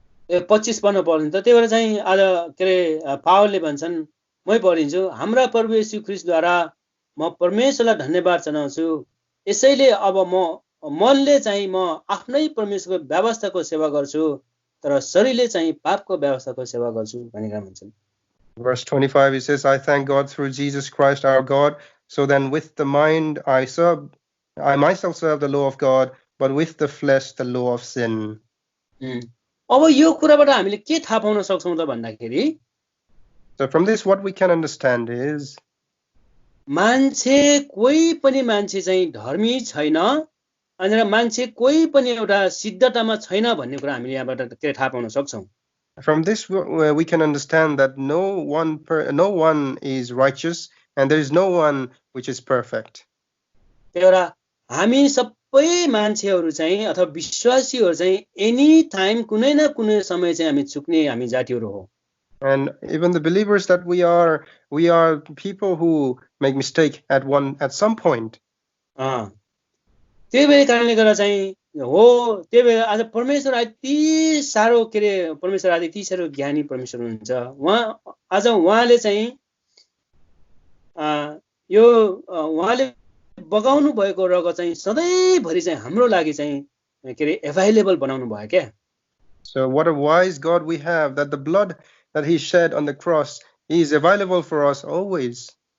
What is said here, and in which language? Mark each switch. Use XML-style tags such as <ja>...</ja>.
<ne>25 पढ्न पर्दैन त. त्यही भएर चाहिँ आज के अरे पावलले भन्छन्, मै पढिन्छु, हाम्रा प्रभु येशू ख्रीष्टद्वारा म परमेश्वरलाई धन्यवाद जनाउँछु. यसैले अब मनले चाहिँ म आफ्नै परमेश्वरको व्यवस्थाको सेवा गर्छु, तर शरीरले चाहिँ पापको व्यवस्थाको सेवा गर्छु भनेर भन्छन्.</ne> <en>Verse 25 he says, I thank God through Jesus Christ our God, so then with the mind I myself serve the law of God, but with the flesh the law of sin.</en> <ne>अब यो कुराबाट हामीले के थाहा पाउन सक्छौं त भन्दाखेरि,</ne> <en>so from this what we can understand is,</en> <ne>मान्छे कोही पनि मान्छे चाहिँ धर्मी छैन अनि मान्छे कोही पनि एउटा सिद्धतामा छैन भन्ने कुरा हामीले यहाँबाट के थाहा पाउन सक्छौं.</ne> <en>From this we can understand that no one is righteous and there is no one which is perfect.</en> <ne>त्यही भएर हामी सबै मान्छेहरू चाहिँ अथवा विश्वासीहरू चाहिँ</ne> <en>any time</en> <ne>कुनै न कुनै समय चाहिँ हामी चुक्ने हामी जातिहरू हो.</ne> <en>And even the believers that we are people who make mistake at some point.</en> <ne>त्यही भएर कारणले गर्दा चाहिँ हो. त्यही भएर आज परमेश्वर यति साह्रो के अरे परमेश्वर आज यति साह्रो ज्ञानी परमेश्वर हुनुहुन्छ. उहाँले चाहिँ यो उहाँले बगाउनु भएको रगत चाहिँ सधैँभरि चाहिँ हाम्रो लागि चाहिँ के अरे अवेलेबल बनाउनु भयो क्या.</ne> <en>So what a wise God we have, that the blood that he shed on the cross is available for us always.</en>